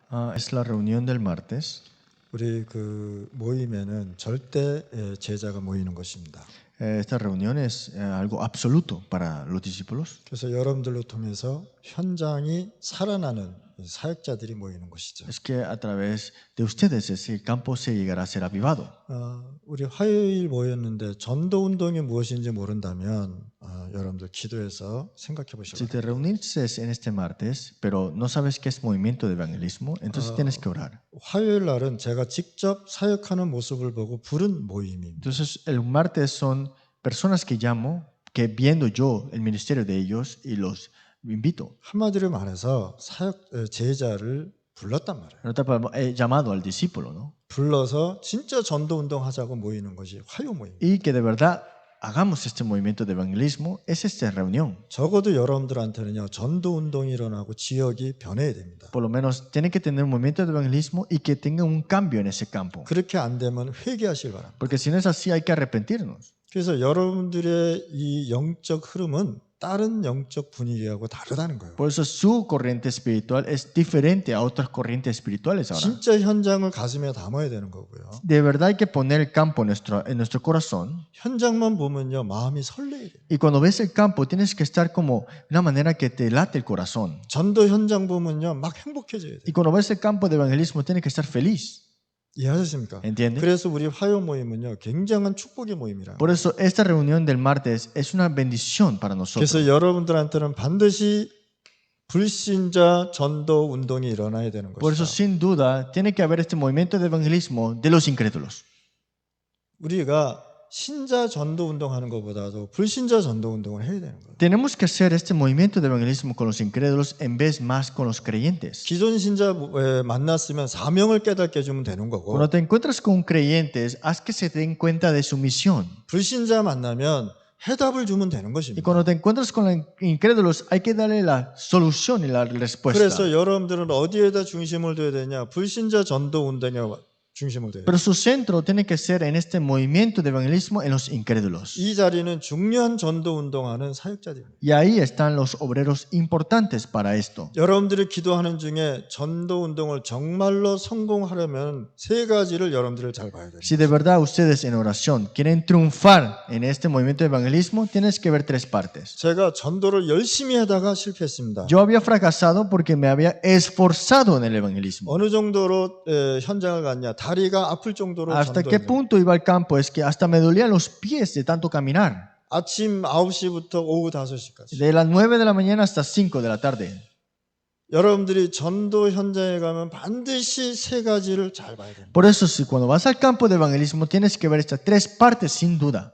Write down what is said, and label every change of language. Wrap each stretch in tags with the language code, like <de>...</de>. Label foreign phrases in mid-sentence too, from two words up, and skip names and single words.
<es>Es la reunión del martes.</es> <ko>우리 그 모임에는 절대 제자가 모이는 것입니다.</ko> <es>Esta reunión es algo absoluto para los discípulos.</es> <ko>그래서 여러분들로 통해서 현장이 살아나는 사역자들이 모이는 것이죠.</ko> <es>Es que a través de ustedes ese campo se llegará a ser avivado.</es> <ko>우리 화요일 모였는데 전도 운동이 무엇인지 모른다면 여러분들 기도해서 생각해 보시기</ko> <es>Si</es> <ko>바랍니다.</ko> <es>te reunirse en este martes, pero no sabes qué es movimiento de evangelismo, entonces tienes que orar.</es> <ko>화요일 날은 제가 직접 사역하는 모습을 보고 부른 모임입니다.</ko> <es>Entonces el martes son personas que llamo, que viendo yo el ministerio de ellos y los invito.</es> <ko>한마디로 말해서 제자를 불렀단 말이에요.</ko> <es>En otra palabra, he llamado al discípulo, ¿no?</es> <ko>불러서 진짜 전도 운동하자고 모이는 것이 화요 모임.</ko> <es>Y que de verdad hagamos este movimiento de evangelismo, es esta reunión.</es> <ko>적어도 여러분들한테는요 전도 운동이 일어나고 지역이 변해야 됩니다.</ko> <es>Por lo menos tiene que tener un movimiento de evangelismo y que tenga un cambio en ese campo.</es> <ko>그렇게 안 되면 회개하실 바랍니다.</ko> <es>Porque si no es así, hay que arrepentirnos.</es> <ko>그래서 여러분들의 이 영적 흐름은 다른 영적 분위기하고 다르다는 거예요.</ko> <es>Por eso su corriente espiritual es diferente a otras corrientes espirituales ahora.</es> <ko>진짜 현장을 가슴에 담아야 되는 거고요.</ko> <es>De verdad hay que poner el campo en nuestro corazón.</es> <ko>현장만 보면요 마음이 설레야 돼요.</ko> <es>Y cuando ves el campo, tienes que estar como de una manera que te late el corazón.</es> <ko>전도 현장 보면요 막 행복해져야 돼요.</ko> <es>Y cuando ves el campo de evangelismo, tienes que estar feliz.</es> <ko>이해하셨습니까?</ko> <es>¿Entiendes?</es> <ko>그래서 우리 화요 모임은요 굉장한 축복의 모임이라.</ko> <es>Por eso esta reunión del martes es una bendición para nosotros.</es> <ko>그래서 여러분들한테는 반드시 불신자 전도 운동이 일어나야 되는</ko> <es>Por eso,</es> <ko>것이다.</ko> <es>sin duda, tiene que haber este movimiento de evangelismo de los incrédulos.</es> <ko>우리가 신자 전도 운동하는 것보다도 불신자 전도 운동을 해야 되는 거예요.</ko> <es>Tenemos que hacer este movimiento de evangelismo con los incrédulos en vez más con los creyentes.</es> <ko>기존 신자 만났으면 사명을 깨닫게 해주면 되는 거고</ko> <es>Cuando te encuentras con creyentes, haz que se den cuenta de su misión.</es> <ko>불신자 만나면 해답을 주면 되는</ko> <es>Y</es> <ko>것입니다.</ko> <es>cuando te encuentras con los incrédulos, hay que darle la solución y la respuesta.</es> <ko>그래서 여러분들은 어디에다 중심을 둬야 되냐? 불신자 전도 운동에 중심을 둬야 돼요.</ko> <es>Pero su centro tiene que ser en este movimiento de evangelismo en los incrédulos.</es> <ko>이 자리는 중요한 전도 운동하는 사역자들입니다.</ko> <es>Y ahí están los obreros importantes para esto.</es> <ko>여러분들이 기도하는 중에 전도 운동을 정말로 성공하려면 세 가지를 여러분들을 잘 봐야 돼요.</ko> <es>Si de verdad ustedes en oración quieren triunfar en este movimiento de evangelismo, tienes que ver tres partes.</es> <ko>제가 전도를 열심히 하다가 실패했습니다.</ko> <es>Yo había fracasado porque me había esforzado en el evangelismo.</es> <ko>어느 정도로 현장을 갔냐? 다리가 아플 정도로</ko> <es>¿Hasta qué</es> <ko>전도했어요.</ko> <es>punto iba al campo? Es que hasta me dolían los pies de tanto caminar.</es> <ko>아침 9시부터 오후 5시까지.</ko> <es>De las 9 de la mañana hasta 5 de la tarde.</es> <ko>여러분들이 전도 현장에 가면 반드시 세 가지를 잘 봐야 됩니다.</ko> <es>Por eso, si cuando vas al campo de evangelismo, tienes que ver estas tres partes sin duda.</es>